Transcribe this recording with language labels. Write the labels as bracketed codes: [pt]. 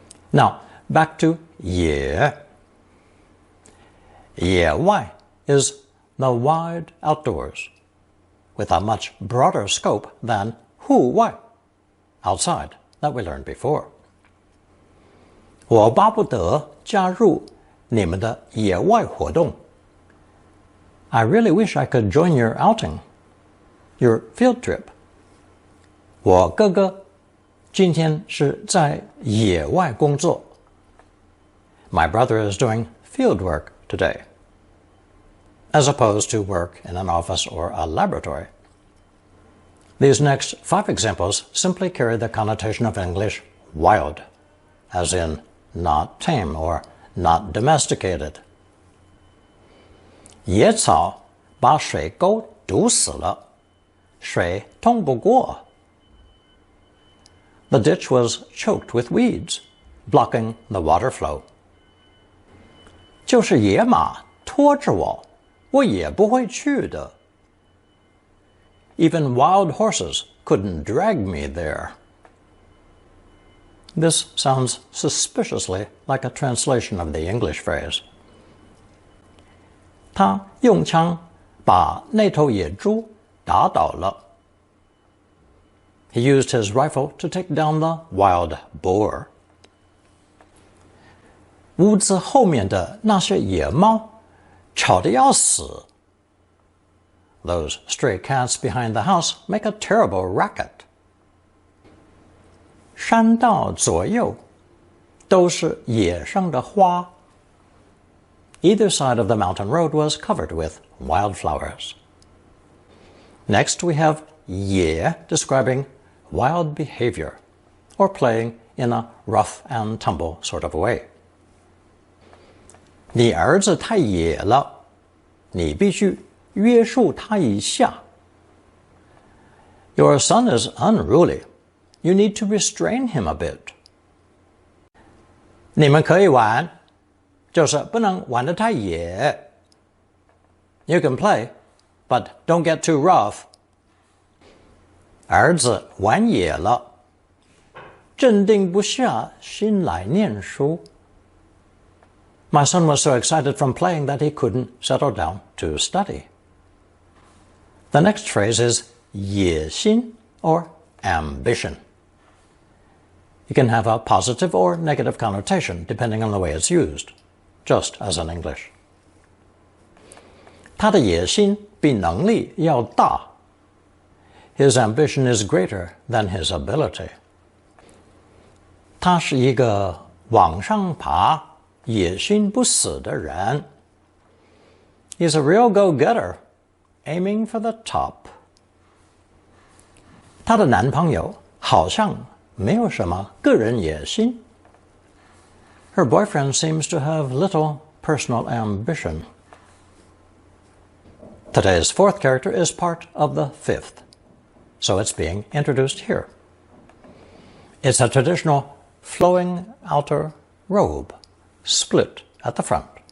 [en] Now, back to 野. 野外 is the wide outdoors, with a much broader scope than 户外, outside, that we learned before. [zh] 我巴不得加入你们的野外活动. [en] I really wish I could join your outing, your field trip. [zh] 我哥哥今天是在野外工作. [en] My brother is doing field work today, as opposed to work in an office or a laboratory. These next 5 examples simply carry the connotation of English wild, as in not tame or not domesticated. [zh] 野草把水沟堵死了，水通不过. [en] The ditch was choked with weeds, blocking the water flow. [zh] 就是野马拖着我，我也不会去的. [en] Even wild horses couldn't drag me there. This sounds suspiciously like a translation of the English phrase. [zh] 他用枪把那头野猪打倒了. [en] He used his rifle to take down the wild boar. [zh] 屋子后面的那些野猫吵得要死. [en] Those stray cats behind the house make a terrible racket. [zh] 山道左右都是野生的花. [en] Either side of the mountain road was covered with wildflowers. Next we have 野 describing wild behavior, or playing in a rough and tumble sort of way. [zh] 你儿子太野了，你必须约束他一下. [en] Your son is unruly. You need to restrain him a bit. [zh] 你们可以玩，就是不能玩得太野. [en] You can play, but don't get too rough. [zh] 儿子玩野了，镇定不下心来念书. [en] My son was so excited from playing that he couldn't settle down to study. The next phrase is 野心 or ambition. It can have a positive or negative connotation depending on the way it's used, just as in English. [zh] 他的野心比能力要大. [en] His ambition is greater than his ability. [zh] 他是一个往上爬、野心不死的人. [en] He's a real go-getter, aiming for the top. [zh] 她的男朋友好像没有什么个人野心. [en] Her boyfriend seems to have little personal ambition. Today's 4th character is part of the 5th, so it's being introduced here. It's a traditional flowing outer robe, split at the front.